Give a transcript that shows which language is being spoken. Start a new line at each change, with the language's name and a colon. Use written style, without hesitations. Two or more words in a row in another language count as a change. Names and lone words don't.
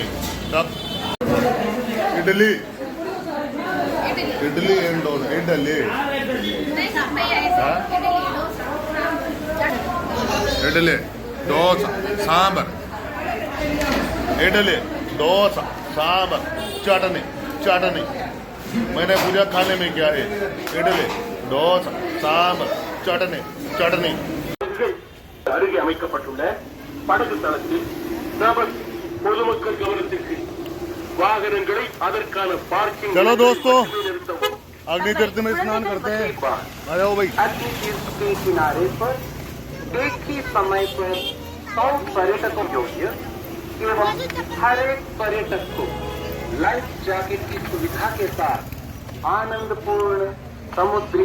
Hindi: तब इडली इडली एंड डोसा, इडली इडली डोसा सांबर, इडली डोसा सांबर चटनी चटनी। मैंने पूछा खाने में क्या है, इडली डोसा सांबर चटनी चटनी।
Tamil: அருகே அமைக்கப்பட்டுள்ள படகு தளத்தில் நபர் பொதுமக்கள் கவனத்திற்கு வாகனங்களை அதற்கான பார்க்கிங்।
Hindi: चलो दोस्तों, अग्नि तीर्थ में स्नान करते हैं। आ जाओ भाई। अग्नि तीर्थ के किनारे पर एक ही समय पर 100 पर्यटकों योग्य एवं हर एक पर्यटक को लाइफ जैकेट की सुविधा के साथ आनंदपूर्ण समुद्री।